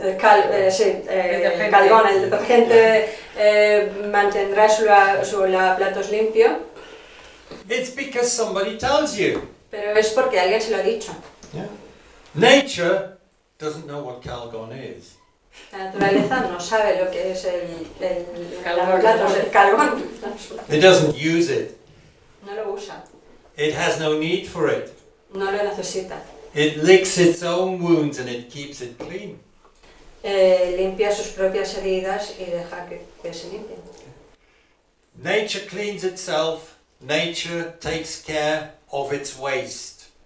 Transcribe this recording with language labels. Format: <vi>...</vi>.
<es>el Calgon, el detergente, mantendrá su platos limpio,</es> <en>It's because somebody tells you.</en> <es>pero es porque alguien se lo ha dicho.</es> <en>Yeah. Nature doesn't know what Calgon is.</en> <es>La naturaleza no sabe lo que es el platos, el Calgon.</es> <en>It doesn't use it.</en> <es>No lo usa,</es> <en>It has no need for it.</en> <es>no lo necesita.</es> <en>It licks its own wounds and it keeps it clean.</en> <es>Limpia sus propias heridas y deja que se limpien.</es> <en>Nature cleans itself. Nature takes care of its waste.</en>